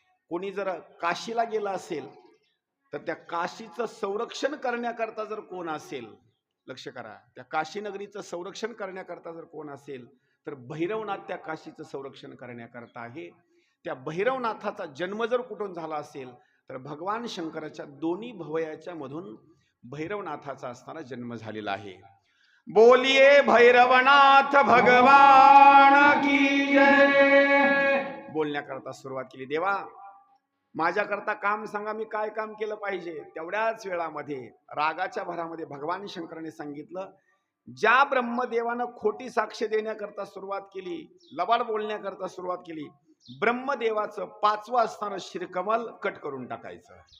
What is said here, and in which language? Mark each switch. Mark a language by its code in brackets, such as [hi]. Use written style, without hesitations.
[mr] कोणी जर काशीला गेला असेल तर त्या काशीचं संरक्षण करण्याकरता जर कोण असेल, लक्ष करा, त्या काशी नगरीचं संरक्षण करण्याकरता जर कोण असेल तर भैरवनाथ त्या काशीचं संरक्षण करण्याकरता आहे. त्या भैरवनाथाचा जन्म जर कुठून झाला असेल तर भगवान शंकराच्या दोन्ही भवयाच्या मधून भैरवनाथाचा असणारा जन्म झालेला आहे. [hi] बोलिये भैरवनाथ भगवान की जय. [mr] बोलण्याकरता सुरुवात केली. देवा, माझ्याकरता काम सांगा, मी काय काम केलं पाहिजे. तेवढ्याच वेळामध्ये रागाच्या भरामध्ये भगवान शंकराने सांगितलं, ज्या ब्रह्मदेवानं खोटी साक्ष देण्याकरता सुरुवात केली, लबाड बोलण्याकरता सुरुवात केली, ब्रह्मदेवाचं 5वं असणारं शिरकमल कट करून टाकायचं.